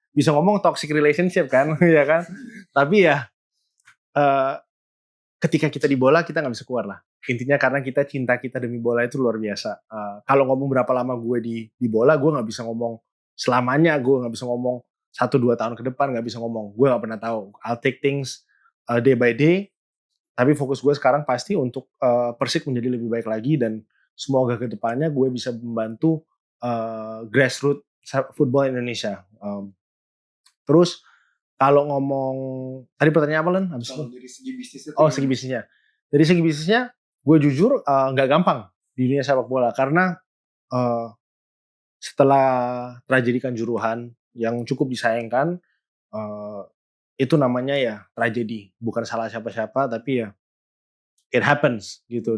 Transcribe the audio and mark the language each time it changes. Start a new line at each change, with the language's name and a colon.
Indonesian: Bisa ngomong toxic relationship kan, ya kan. Tapi ya ketika kita di bola kita nggak bisa keluar lah. Intinya karena cinta kita demi bola itu luar biasa. Kalau ngomong berapa lama gue di bola, gue nggak bisa ngomong selamanya. Gue nggak bisa ngomong 1-2 tahun ke depan, nggak bisa ngomong. Gue nggak pernah tahu.
English: I'll take things day by day.
Indonesian: Tapi fokus gue sekarang pasti untuk Persik menjadi lebih baik lagi, dan semoga ke depannya gue bisa membantu grassroots football Indonesia. Terus kalau ngomong tadi pertanyaan apa Len? Dari segi bisnisnya. Segi bisnisnya. Dari segi bisnisnya, gue jujur nggak gampang di dunia sepak bola, karena setelah tragedi Kanjuruhan yang cukup disayangkan, itu namanya ya tragedi, bukan salah siapa-siapa, tapi ya
English: it happens
Indonesian: gitu.